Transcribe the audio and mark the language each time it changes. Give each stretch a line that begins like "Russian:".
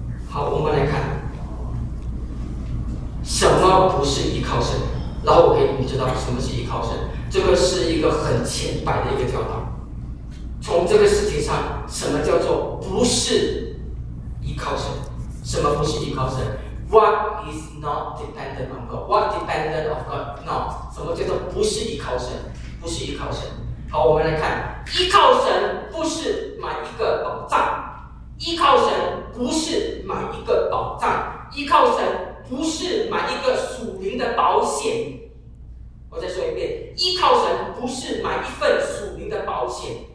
Chinese: 好，我们来看什么不是依靠神，然后我给你知道什么是依靠神。这个是一个很浅白的一个教导，从这个事情上，什么叫做不是依靠神，什么不是依靠神。
English: What is not dependent on God? What dependent of God? Not.
Chinese: 什么叫做不是依靠神？不是依靠神。好，我们来看，依靠神不是买一个宝藏，依靠神不是买一个宝藏，依靠神不是买一个属灵的保险。我再说一遍，依靠神不是买一份属灵的保险。